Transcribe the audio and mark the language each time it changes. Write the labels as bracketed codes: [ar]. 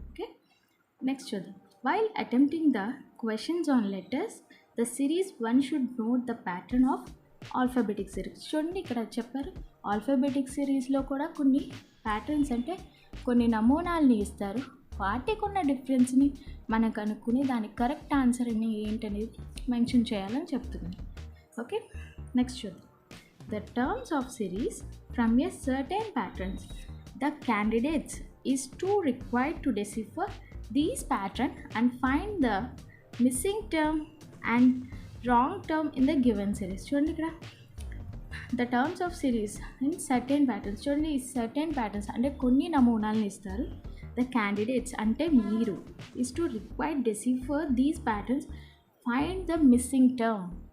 [te] Okay, next చూద్దాం. [en] While attempting the questions on letters the series one should note the pattern of alphabetic series. [te] చూడండి, ఇక్కడ చెప్పారు alphabetic సిరీస్లో కూడా కొన్ని ప్యాటర్న్స్ అంటే కొన్ని నమూనాలని ఇస్తారు. వాటికి ఉన్న డిఫరెన్స్ని మనం కనుక్కుని దానికి కరెక్ట్ ఆన్సర్ అని ఏంటనేది మెన్షన్ చేయాలని చెప్తున్నాను. ఓకే, నెక్స్ట్ చూద్దాం. [en] The terms of series from a certain patterns. The candidates is to required to decipher these pattern and find the missing term and wrong term in the given series. [te] చూడండి, ఇక్కడ [en] the terms of series in certain patterns. [te] చూడండి, ఈ [en] certain patterns [te] అంటే కొన్ని నమూనాలను ఇస్తారు. [en] The candidates [te] అంటే మీరు [en] is to required decipher these patterns, find the missing term.